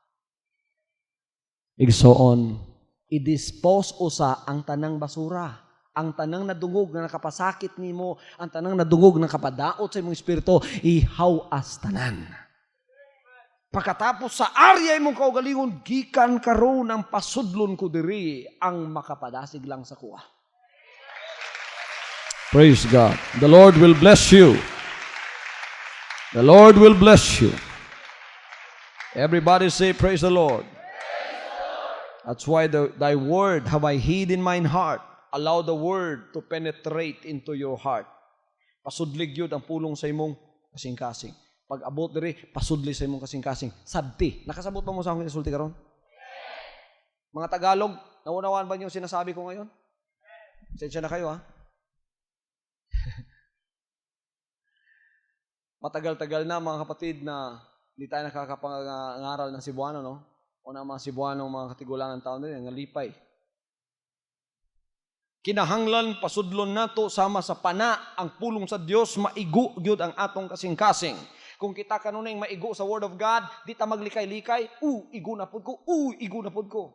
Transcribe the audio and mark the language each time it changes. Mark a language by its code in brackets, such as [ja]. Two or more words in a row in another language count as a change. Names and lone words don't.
[ceb] Igsoon, i-dispose usa ang tanang basura. Ang tanang nadungog na nakapasakit nimo, ang tanang nadungog na nakapadaot sa imong espiritu, ihawas tanan. Pagkatapos sa area imong kaugalingon, gikan karon ang pasudlon ko diri ang makapadasig lang sa kuha. [en] Praise God. The Lord will bless you. The Lord will bless you. Everybody say, praise the Lord. That's why thy word have I hid in mine heart. Allow the word to penetrate into your heart. [ceb] Pasudlig yun ang pulong sa imong kasing-kasing. Pag abot diri, pasudli sa imong kasing-kasing. Sabti. Nakasabot pa mo sa akong insulti karon? [tl] Mga Tagalog, naunawaan ba niyo yung sinasabi ko ngayon? Sensya na kayo, ha? Matagal-tagal na, mga kapatid, na hindi tayo nakakapangaral ng Cebuano, no? [ceb] O na mga Cebuano, mga katigulangan taon din, nga lipay. Kinahanglan, pasudlon nato, sama sa pana, ang pulong sa Dios, maigo gyud ang atong kasing-kasing. Kung kita kanunay maigo sa [en] Word of God, [ceb] di ta maglikay-likay, igo na pud ko, igo na pud ko.